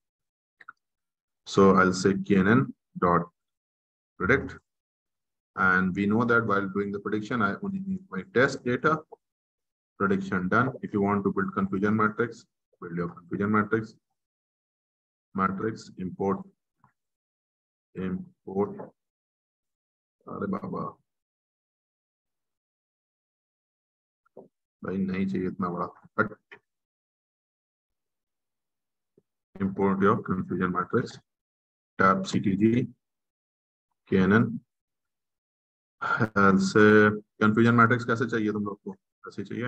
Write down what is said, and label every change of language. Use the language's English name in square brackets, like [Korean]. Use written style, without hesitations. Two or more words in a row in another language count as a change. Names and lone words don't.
[English] So I'll say KNN dot predict. And we know that while doing the prediction, I only need my test data. Prediction done. If you want to build confusion matrix, build your confusion matrix. Matrix import. [Hindi] अरे बाबा भाई नहीं चाहिए इतना बड़ा. [English] But import your confusion matrix, tab CTG, KNN. [Hindi] से [English] confusion matrix [Hindi] कैसे चाहिए तुम लोग को? कैसे चाहिए?